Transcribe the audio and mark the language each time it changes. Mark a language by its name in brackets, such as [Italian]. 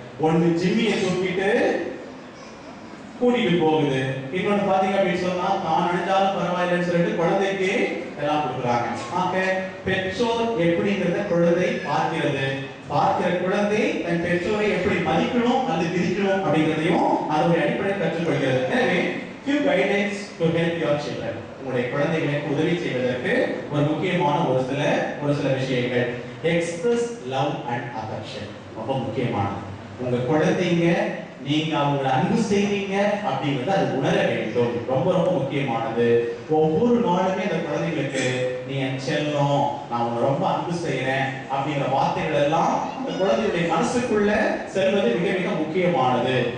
[Tamil] ஒன்று ஜிம்மியை தூக்கிட்டு கூட்டிட்டு போகுது, இன்னொன்னு பாத்தீங்க அப்படின்னு சொன்னா தான் அணிஞ்சாலும் பரவாயில்லைன்னு சொல்லிட்டு குழந்தைக்கு எல்லாம் கொடுக்குறாங்க. ஆக பெற்றோர் எப்படிங்கிறத குழந்தை பார்க்கிற குழந்தை தன் பெற்றோரை எப்படி மதிக்கணும் அல்லது விதிக்கணும் அப்படிங்கிறதையும் அதனுடைய அடிப்படையில் கற்றுக்கொள்கிறது. எனவே [English] few guidelines to help your children. [Tamil] உங்களுடைய குழந்தைகளுக்கு உதவி செய்வதற்கு ஒரு முக்கியமான ஒரு சில விஷயங்கள். [English] express love and affection [Tamil] ரொம்ப முக்கியமானது. உங்க குழந்தைங்க நீங்க அவங்களை அன்பு செய்வீங்க அப்படிங்கிறது அது உணர வேண்டும். ரொம்ப ரொம்ப முக்கியமானது. ஒவ்வொரு நாளுமே அந்த குழந்தைகளுக்கு நீ என் செல்லம், நான் உங்களை ரொம்ப அன்பு செய்யறேன் அப்படிங்கிற வார்த்தைகள் எல்லாம் அந்த குழந்தையுடைய மனசுக்குள்ள செல்வது மிக மிக முக்கியமானது.